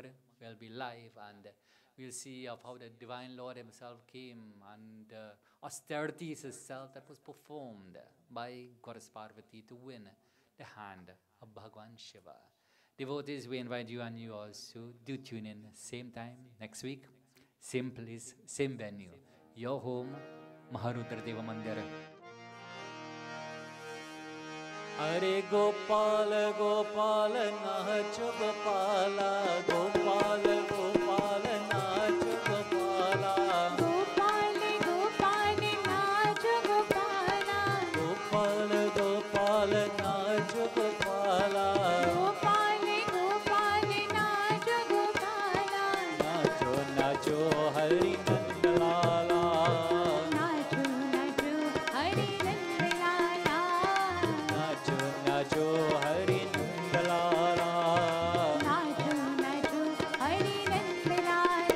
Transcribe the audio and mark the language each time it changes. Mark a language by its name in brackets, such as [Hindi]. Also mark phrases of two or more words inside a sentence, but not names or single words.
[English] We'll be live, and we'll see of how the Divine Lord himself came, and austerities itself that was performed by Goddess Parvati to win the hand of Bhagwan Shiva. Devotees, we invite you and you also do tune in same time next week, same place, same venue. Your home, Rudraayaa Mandir. [Hindi] हरे गोपाल, गोपाल, नाच गोपाला, गोपाल, गोपाल, नाच गोपाला. गोपाल, गोपाल, नाच गोपाला. गोपाल, गोपाल, नाच गोपाला. गोपाल, गोपाल, नाच गोपाला. नाचो, नाचो, हरि नंदलाला. नाचू, नाचू, हरि नंदलाला. नाचो, नाचो, हरि नंदलाला. नाचू, नाचू, हरि नंदलाला.